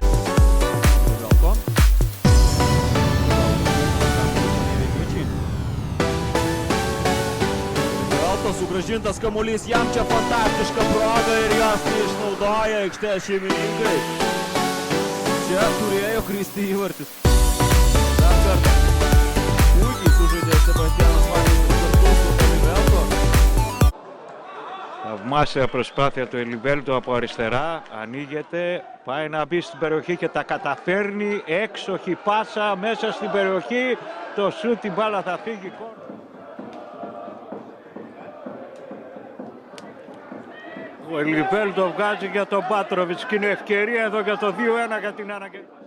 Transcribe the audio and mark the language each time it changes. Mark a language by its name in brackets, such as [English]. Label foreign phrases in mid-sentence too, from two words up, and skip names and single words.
[Lithuanian] Livelto sugrąžintas kamuolys, jam čia fantastiška proga ir jos neišnaudoja aikštės šeimininkai. Čia turėjo kristi įvartis. Dar kartą. Puikiai sužaidė Sebastianas Vaginas kartu su Livelto. [Greek] Θαυμάσια προσπάθεια του Ελιβέλτο από αριστερά, ανοίγεται, πάει να μπει στην περιοχή και τα καταφέρνει, έξοχη πάσα μέσα στην περιοχή, το σούτ, την μπάλα θα φύγει. Ο Ελιβέλτο βγάζει για τον Πάτροβιτς και είναι ευκαιρία εδώ για το 2-1 για την αναγκαία.